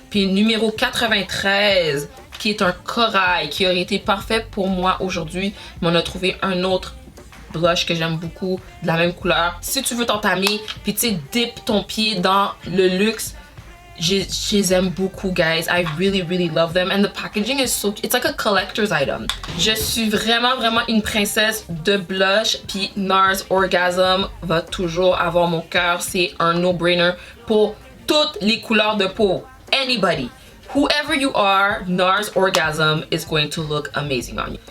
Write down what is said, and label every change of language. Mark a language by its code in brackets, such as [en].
[fr] Puis numéro 93, qui est un corail, qui aurait été parfait pour moi aujourd'hui, mais on a trouvé un autre blush que j'aime beaucoup, de la même couleur. Si tu veux t'entamer, puis tu sais, dip ton pied dans le luxe, je les aime beaucoup, guys. [en] I really love them. And the packaging is so, it's like a collector's item. [fr] Je suis vraiment une princesse de blush, puis NARS Orgasm va toujours avoir mon cœur. C'est un no-brainer pour toutes les couleurs de peau. [en] Anybody. Whoever you are, NARS Orgasm is going to look amazing on you.